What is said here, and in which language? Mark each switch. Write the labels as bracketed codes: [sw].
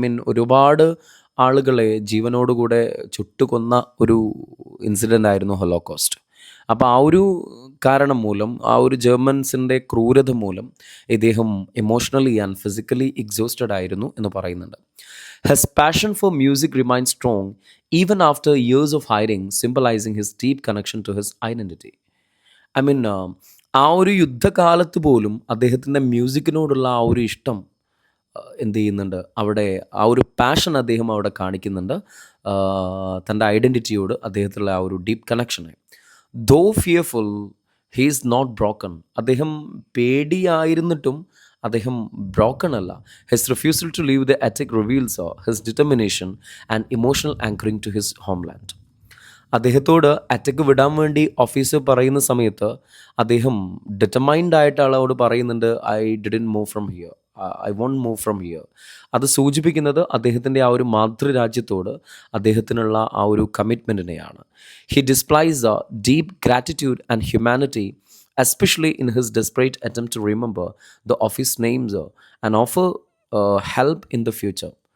[ml] ഒരുപാട് ആളുകളെ ജീവനോടുകൂടെ ചുട്ടുകൊന്ന ഒരു ഇൻസിഡൻ്റ് ആയിരുന്നു ഹൊളോകോസ്റ്റ്. അപ്പോൾ ആ ഒരു കാരണം മൂലം, ആ ഒരു ജർമ്മൻസിൻ്റെ ക്രൂരത മൂലം ഇദ്ദേഹം ഇമോഷണലി ആൻഡ് ഫിസിക്കലി എക്സോസ്റ്റഡ് ആയിരുന്നു എന്ന് പറയുന്നുണ്ട്. [en] His passion for music remains strong even after years of hiding, symbolizing his deep connection to his identity. [ml] ആ ഒരു യുദ്ധകാലത്ത് പോലും അദ്ദേഹത്തിൻ്റെ മ്യൂസിക്കിനോടുള്ള ആ ഒരു ഇഷ്ടം എന്ത് ചെയ്യുന്നുണ്ട്, അവിടെ ആ ഒരു പാഷൻ അദ്ദേഹം അവിടെ കാണിക്കുന്നുണ്ട്. തൻ്റെ ഐഡൻറ്റിറ്റിയോട് അദ്ദേഹത്തിലുള്ള ആ ഒരു deep കണക്ഷനെ. [en] Though fearful he is not broken. [ml] അദ്ദേഹം പേടിയായിരുന്നിട്ടും അദ്ദേഹം ബ്രോക്കൺ അല്ല. [en] His refusal to leave the attic reveals his determination and emotional anchoring to his homeland. [ml] അദ്ദേഹത്തോട് അറ്റക്ക് വിടാൻ വേണ്ടി ഓഫീസർ പറയുന്ന സമയത്ത് അദ്ദേഹം ഡിറ്റർമൈൻഡ് ആയിട്ട് ആളോട് പറയുന്നുണ്ട്, [en] I didn't move from here, [ml] I won't move from here. അത് സൂചിപ്പിക്കുന്നത് അദ്ദേഹത്തിൻ്റെ ആ ഒരു മാതൃരാജ്യത്തോട് അദ്ദേഹത്തിനുള്ള ആ ഒരു കമ്മിറ്റ്മെൻറ്റിനെയാണ്. [en] He displays a deep gratitude and humanity, especially in his desperate attempt to remember the office names and offer help in the future.